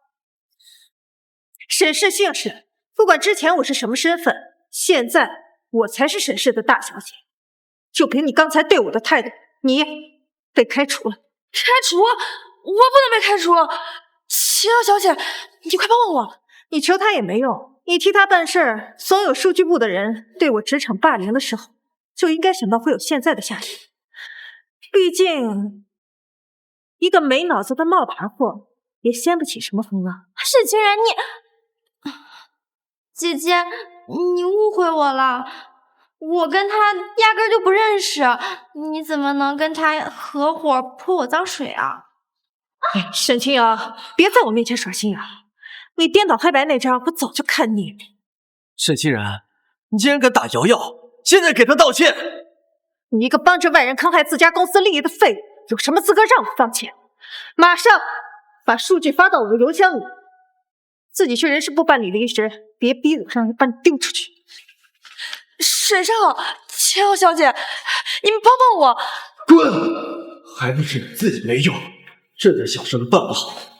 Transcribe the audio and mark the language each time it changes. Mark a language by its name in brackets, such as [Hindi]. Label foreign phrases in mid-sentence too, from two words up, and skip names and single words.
[Chinese] 沈氏姓沈，不管之前我是什麼身份，現在我才是沈氏的大小姐。就凭你刚才对我的態度，你被開除了。開除？我不能被開除！七幺小姐，你快帮幫我！你求他也沒用，你替他辦事，所有數據部的人對我職場霸凌的時候，就應該想到會有現在的下場。畢竟，一個沒腦子的冒牌貨也掀不起什麼風浪。沈清然，姐姐，你誤會我了，我跟他壓根就不認識，你怎麼能跟他合夥潑我髒水啊？沈清瑤，別在我面前耍心眼，你顛倒黑白那招，我早就看膩了。沈清然，你竟然敢打瑶瑶，現在給他道歉！你一個幫着外人坑害自家公司利益的廢物，有什麼資格讓我道歉？馬上把數據發到我的郵箱裡，自己去人事部辦理離職，別逼我讓人把你丟出去。沈少，七幺小姐，你们幫幫我！滾！還不是你自己沒用，這點小事都辦不好。